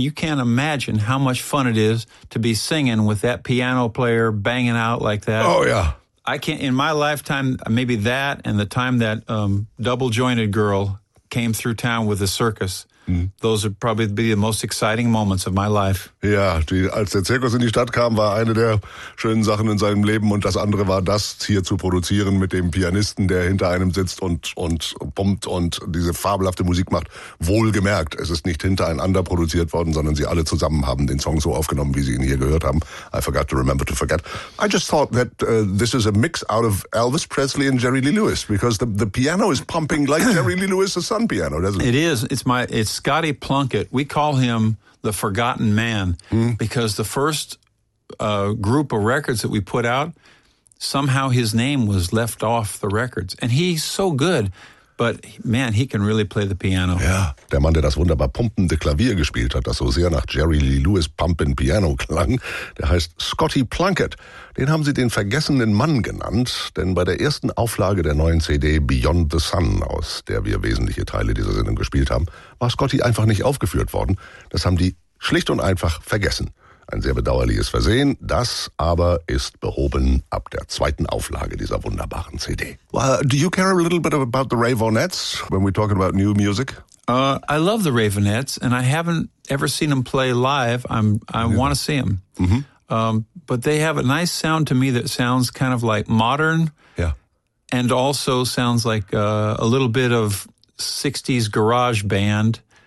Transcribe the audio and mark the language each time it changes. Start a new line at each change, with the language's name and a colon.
English: You can't imagine how much fun it is to be singing with that piano player banging out like that. Oh, yeah. I can't, in my lifetime, maybe that and the time that double-jointed girl came through town with the circus. Those would probably be the most exciting moments of my life.
German: Ja, die, als der Zirkus in die Stadt kam, war eine der schönen Sachen in seinem Leben. Und das andere war das, hier zu produzieren mit dem Pianisten, der hinter einem sitzt und pumpt und diese fabelhafte Musik macht. Wohlgemerkt, es ist nicht hintereinander produziert worden, sondern sie alle zusammen haben den Song so aufgenommen, wie sie ihn hier gehört haben.
English: I forgot to remember to forget. I just thought that this is a mix out of Elvis Presley and Jerry Lee Lewis, because the piano is pumping like Jerry Lee Lewis's son piano, doesn't it? It is. It's Scotty Plunkett. We call him the Forgotten Man because the first group of records that we put out, somehow his name was left off the records. And he's so good, but man, he can really play the piano.
German: Yeah, der Mann, der das wunderbar pumpende Klavier gespielt hat, das so sehr nach Jerry Lee Lewis Pumpin' Piano klang, der heißt Scotty Plunkett. Den haben sie den vergessenen Mann genannt, denn bei der ersten Auflage der neuen CD Beyond the Sun, aus der wir wesentliche Teile dieser Sendung gespielt haben, war Scotty einfach nicht aufgeführt worden. Das haben die schlicht und einfach vergessen. Ein sehr bedauerliches Versehen, das aber ist behoben ab der zweiten Auflage dieser wunderbaren CD.
English: Well, do you care a little bit about the Raveonettes when we're talking about new music? I love the Raveonettes, and I haven't ever seen them play live. Want to see them. Mm-hmm. But they have a nice sound to me that sounds kind of like modern. Yeah. And also sounds like a little bit of 60s garage band.